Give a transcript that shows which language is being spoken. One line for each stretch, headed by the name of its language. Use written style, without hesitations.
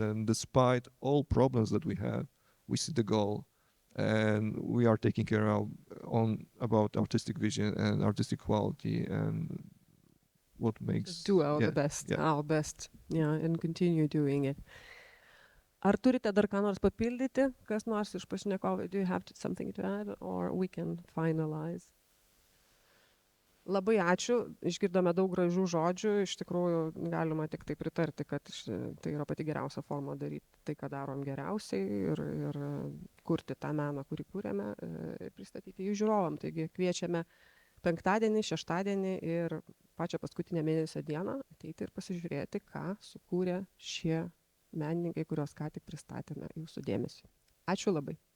English: And despite all problems that we have, we see the goal, and we are taking care about artistic vision and artistic quality, and what makes Do our best, and continue doing it.
Lithuanian: Ar turite dar ką nors papildyti, kas nors iš pašnekovų?
English: Do you have something to add, or we can finalize?
Lithuanian: Labai ačiū, išgirdome daug gražių žodžių, iš tikrųjų galima tik tai pritarti, kad tai yra pati geriausia forma daryti tai, ką darom geriausiai, ir kurti tą meną, kurį kūrėme, pristatyti jų žiūrovam. Taigi kviečiame 5., 6. ir pačią paskutinę mėnesio dieną ateiti ir pasižiūrėti, ką sukūrė šie menininkai, kuriuos ką tik pristatėme jūsų dėmesiu. Ačiū labai.